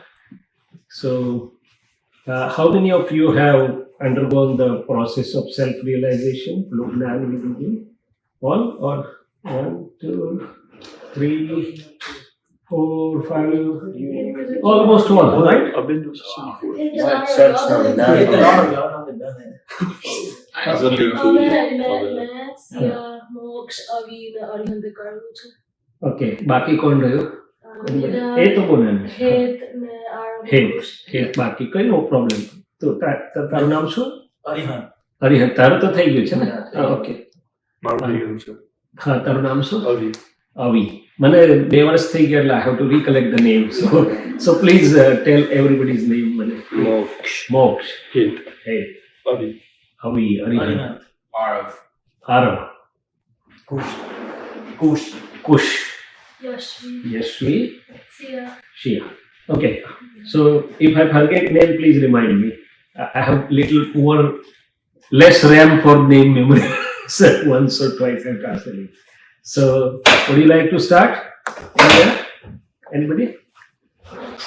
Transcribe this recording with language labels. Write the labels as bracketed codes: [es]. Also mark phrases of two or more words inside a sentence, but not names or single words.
[en] So, how many of you have undergone the process of self-realization? All or one, two, three, four, five, almost all, right? I've been to before. [gu] Okay, બાકી કોણ રહ્યો? એ તો બોલે હેત બાકી કઈ નો પ્રોબ્લેમ. તો તારું નામ શું? હરિહર. તારું તો થઈ ગયું છે ને? ઓકે. હા, તારું નામ શું? [en] Avi. [gu] મને 2 વર્ષ થઈ ગયા એટલે [en] I have to recollect the name. So please tell everybody's name. [gu] મને Moksha. Hey. Avi. Harihan. Arav. Kush. Yashvi. Shia. Okay. [en] So if I forget name, please remind me. I have little poor, less RAM for name memory. So once or twice I translate. So would you like to start? Anybody? So